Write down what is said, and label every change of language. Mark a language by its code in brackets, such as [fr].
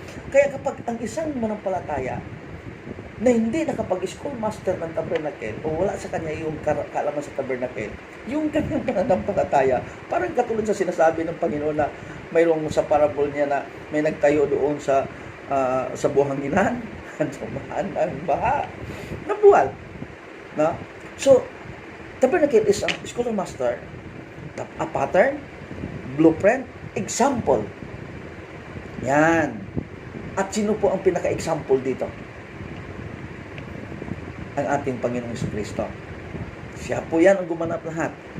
[tl] Kaya kapag ang isang manampalataya na hindi nakapag-schoolmaster ng tabernacle o wala sa kanya yung kaalaman sa tabernacle, yung kanyang pananampalataya, parang katulad sa sinasabi ng Panginoon na mayroong sa parable niya na may nagtayo doon sa buhanginan, sumahan ang baha, nabuwal. [en] No? So, tabernacle is a schoolmaster, a pattern, blueprint, example. [tl] Yan. At sino po ang pinaka-example dito? Ang ating Panginoong Jesucristo. Siya po yan ang gumanap lahat.